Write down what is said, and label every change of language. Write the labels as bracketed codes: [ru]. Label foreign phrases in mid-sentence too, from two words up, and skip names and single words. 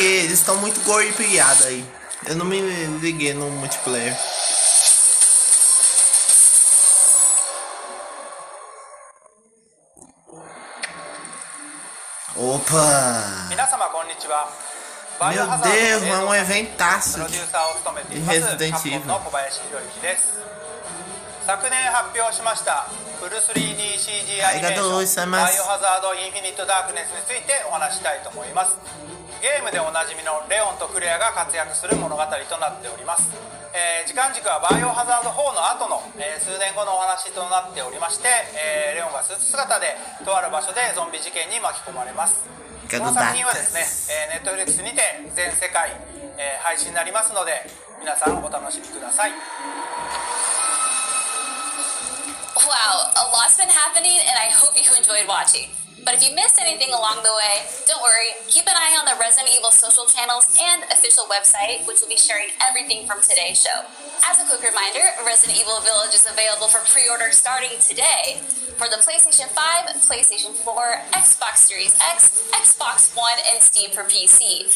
[pt] Eles estão muito golpeados aí. Eu não me liguei no multiplayer. Opa! Meu Deus, é um eventaço de Resident Evil. [ja] 昨年発表しましたフル 3DCG アニメーションバイオハザードインフィニットダークネスについてお話したいと思います。ゲームでおなじみのレオンとクレアが活躍する物語となっております。時間軸はバイオハザード4の後の、数年後のお話となっておりまして、レオンがスーツ姿でとある場所でゾンビ事件に巻き込まれます。この作品はですね、Netflix にて全世界、配信になりますので皆さんお楽しみください。 [en] Wow, a lot's been happening, and I hope you enjoyed watching. But if you missed anything along the way, don't worry, keep an eye on the Resident Evil social channels and official website, which will be sharing everything from today's show. As a quick reminder, Resident Evil Village is available for pre-order starting today for the PlayStation 5, PlayStation 4, Xbox Series X, Xbox One, and Steam for PC.